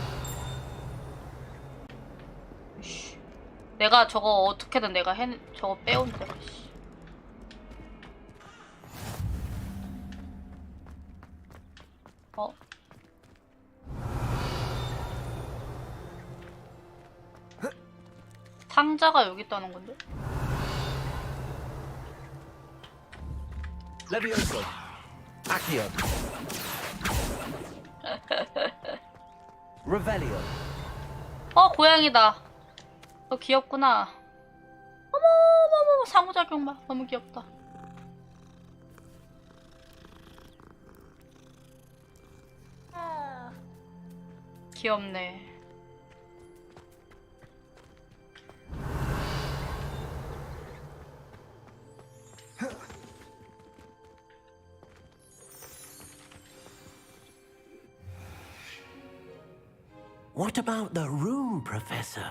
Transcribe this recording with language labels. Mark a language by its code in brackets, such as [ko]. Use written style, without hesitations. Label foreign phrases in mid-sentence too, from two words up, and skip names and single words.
[ko] 내가 저거 어떻게든 내가 저거 빼온대. 어? 상자가 여기 있다는 건데? Levioso. Accio. Revelio. 고양이다. 너 귀엽구나. 어머, 상호작용 봐. 너무 귀엽다. 귀엽네. [en] What about the room, Professor?